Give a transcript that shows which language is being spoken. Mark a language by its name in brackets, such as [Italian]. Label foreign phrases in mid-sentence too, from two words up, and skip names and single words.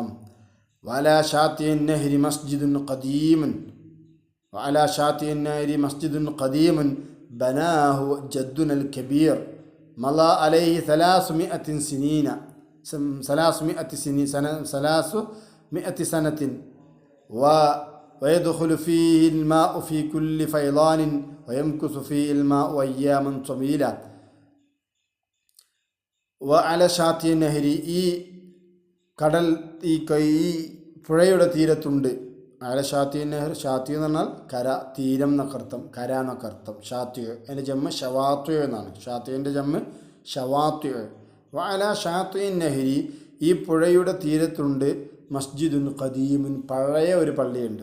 [Arabic] وعلى شاطئ النهر مسجد قديم وعلى شاطئ النهر مسجد قديم بناه جدنا الكبير مضى عليه 300 سنين 300 سنة ويدخل فيه الماء في كل فيضان ويمكث فيه الماء أياما طويلة. وعلى شاطئ النهر [Malayalam] ഈ കടൽ ഈ പുഴയുടെ തീരത്തുണ്ട്. [Arabic] على شاطئ النهر, [Malayalam] ഷാത്തി എന്ന് പറഞ്ഞാൽ കര, തീരം എന്നൊക്കർത്ഥം, കര എന്നൊക്കർത്ഥം. ഷാത്തി അതിൻ്റെ ജമ്മ് ഷവാത്തു എന്നാണ്. ഷാത്തിൻ്റെ ജമ്മ് ഷവാത്തു. [Arabic] وعلى شاطئ النهر [Malayalam] ഈ പുഴയുടെ തീരത്തുണ്ട് [Arabic] مسجد قديم [Malayalam] പഴയ ഒരു പള്ളിയുണ്ട്.